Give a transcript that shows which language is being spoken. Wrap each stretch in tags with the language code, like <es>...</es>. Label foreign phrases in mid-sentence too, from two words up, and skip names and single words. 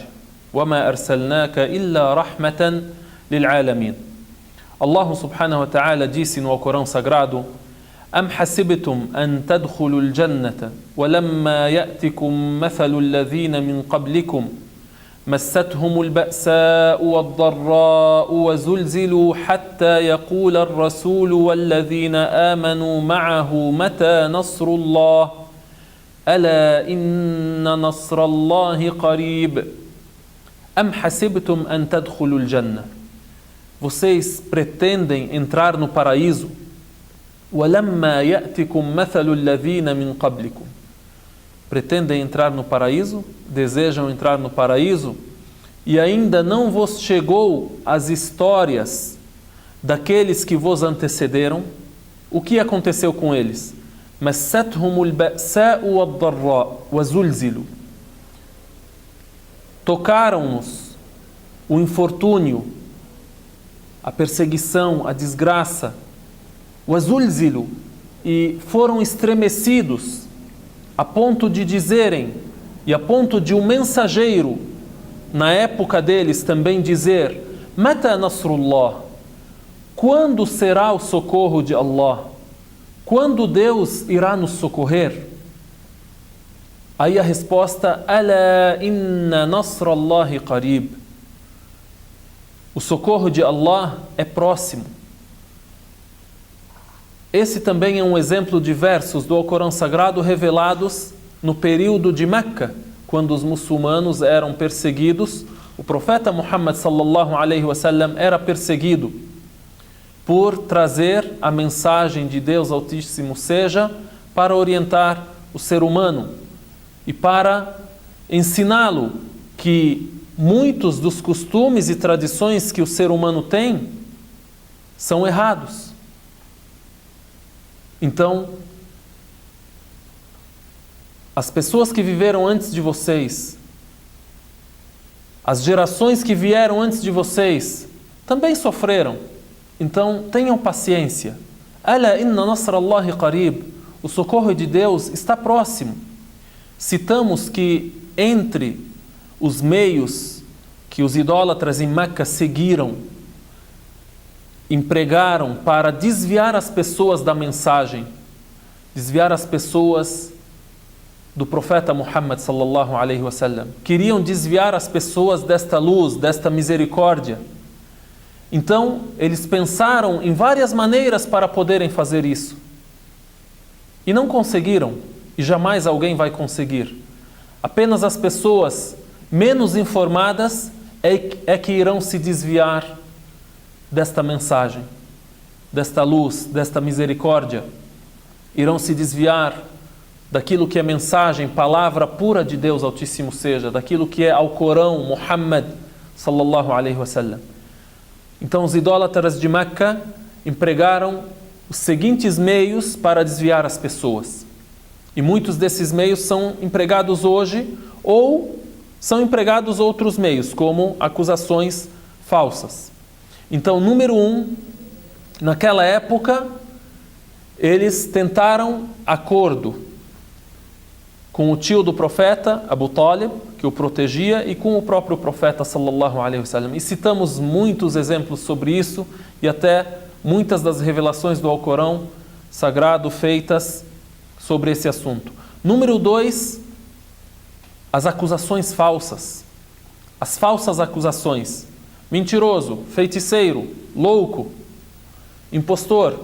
<ar>وَمَا أَرْسَلْنَاكَ إِلَّا رَحْمَةً لِلْعَالَمِينَ. الله سبحانه وتعالى</ar> <pt>disse no Alcorão Sagrado:</pt> <ar>أَمْ حَسِبْتُمْ أَنْ تَدْخُلُوا الْجَنَّةَ وَلَمَّا يَأْتِكُمْ مَثَلُ الَّذِينَ مِنْ قَبْلِكُمْ مستهم البأساء والضراء وزلزلوا حتى يقول الرسول والذين آمنوا معه متى نصر الله ألا إن نصر الله قريب أم حسبتم أن تدخلوا الجنة.</ar> <pt>Vocês pretendem entrar no paraíso?</pt> <ar>ولما يأتكم مثل الذين من قبلكم.</ar> <pt>Pretendem entrar no paraíso? Desejam entrar no paraíso? E ainda não vos chegou as histórias daqueles que vos antecederam? O que aconteceu com eles?</pt> <ar>مَسَّتْهُمُ الْبَأْسَاءُ وَالضَّرَّاءُ وَزُلْزِلُوا.</ar> <pt>Tocaram-nos o infortúnio, a perseguição, a desgraça, وَزُلْزِلُوا, e foram estremecidos a ponto de dizerem, e a ponto de um mensageiro, na época deles, também dizer:</pt> <ar>متى نصر الله,</ar> <pt>quando será o socorro de Allah? Quando Deus irá nos socorrer? Aí a resposta:</pt> <ar>ألا إن نصر الله قريب.</ar> <pt>O socorro de Allah é próximo. Esse também é um exemplo de versos do Alcorão Sagrado revelados no período de Meca, quando os muçulmanos eram perseguidos. O profeta Muhammad</pt> <ar>صلى الله عليه وسلم</ar> <pt>era perseguido por trazer a mensagem de Deus Altíssimo seja para orientar o ser humano e para ensiná-lo que muitos dos costumes e tradições que o ser humano tem são errados. Então, as pessoas que viveram antes de vocês, as gerações que vieram antes de vocês, também sofreram. Então, tenham paciência.</pt> <ar>ألا إن نصر الله قريب.</ar> <pt>O socorro de Deus está próximo. Citamos que entre os meios que os idólatras em Meca seguiram, empregaram para desviar as pessoas da mensagem, desviar as pessoas do profeta Muhammad</pt> <ar>صلى الله عليه وسلم.</ar> <pt>Queriam desviar as pessoas desta luz, desta misericórdia. Então, eles pensaram em várias maneiras para poderem fazer isso. E não conseguiram, e jamais alguém vai conseguir. Apenas as pessoas menos informadas é que irão se desviar desta mensagem, desta luz, desta misericórdia. Irão se desviar daquilo que é mensagem, palavra pura de Deus Altíssimo seja, daquilo que é ao Corão, Muhammad</pt> <ar>صلى الله عليه وسلم.</ar> <pt>Então os idólatras de Meca empregaram os seguintes meios para desviar as pessoas. E muitos desses meios são empregados hoje, ou são empregados outros meios, como acusações falsas. Então, número 1, naquela época, eles tentaram acordo com o tio do profeta, Abu Talib, que o protegia, e com o próprio profeta</pt> <ar>صلى الله عليه وسلم.</ar> <pt>E citamos muitos exemplos sobre isso, e até muitas das revelações do Alcorão Sagrado feitas sobre esse assunto. Número 2, as acusações falsas. As falsas acusações. Mentiroso, feiticeiro, louco, impostor.</pt>